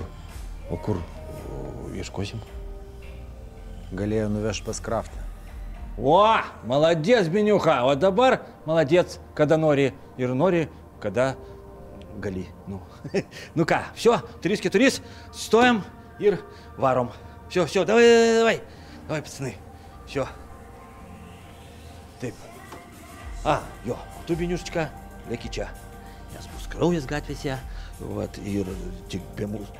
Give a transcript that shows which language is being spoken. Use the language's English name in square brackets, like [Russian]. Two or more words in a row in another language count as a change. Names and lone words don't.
[Lithuanian] O kur ieškosim? Galėjo nuvežti pas Kraftą. O, молодец, Beniucha. O dabar молодец, kada nori ir nori, kada gali. Nu, nu ką, все, 3-4, stojam ir varom. [Russian] Все, давай, пацаны. Все. [Lithuanian] Taip. A, jo, tu, Beniuščika, leki čia. Nes bus kraujas gatvėse, vat, ir tik be mūsų.